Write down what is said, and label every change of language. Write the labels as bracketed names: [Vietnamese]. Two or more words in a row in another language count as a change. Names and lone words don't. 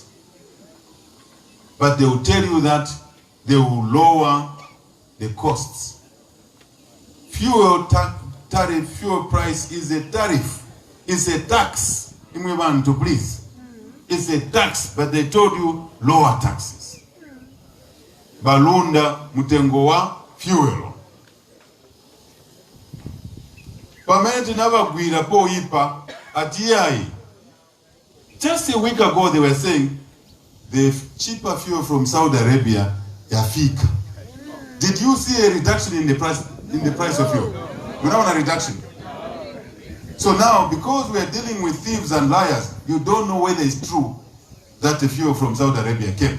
[English] But they will tell you that they will lower the costs. Fuel tariff, fuel price is a tariff. It's a tax. Please. It's a tax, but they told you lower taxes. [Bemba] Balunda mutengo wa fuel. Pamenti nabagwira po ipa atiai. [English] Just a week ago they were saying the cheaper fuel from Saudi Arabia yafika. Did you see a reduction in the price of fuel? We don't want a reduction. So now, because we are dealing with thieves and liars, you don't know whether it's true that the fuel from Saudi Arabia came.